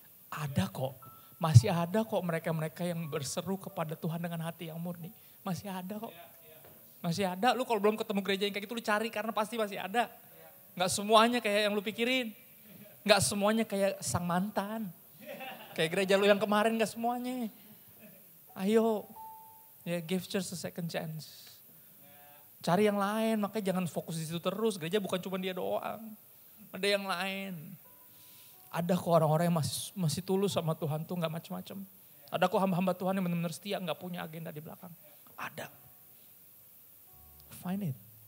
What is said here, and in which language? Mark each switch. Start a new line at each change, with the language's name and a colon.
Indonesian: Ada kok, masih ada kok mereka-mereka yang berseru kepada Tuhan dengan hati yang murni. Masih ada kok. Masih ada, lu kalau belum ketemu gereja yang kayak gitu lu cari karena pasti masih ada. Gak semuanya kayak yang lu pikirin. Gak semuanya kayak sang mantan. Kayak gereja lu yang kemarin gak semuanya.
English: Ayo, ya give church a second chance.
Indonesian: Cari yang lain, makanya jangan fokus di situ terus. Gereja bukan cuma dia doang. Ada yang lain. Ada kok orang-orang yang masih tulus sama Tuhan tuh gak macam-macam. Ada kok hamba-hamba Tuhan yang benar-benar setia gak punya agenda di belakang. Ada.
English: Find it.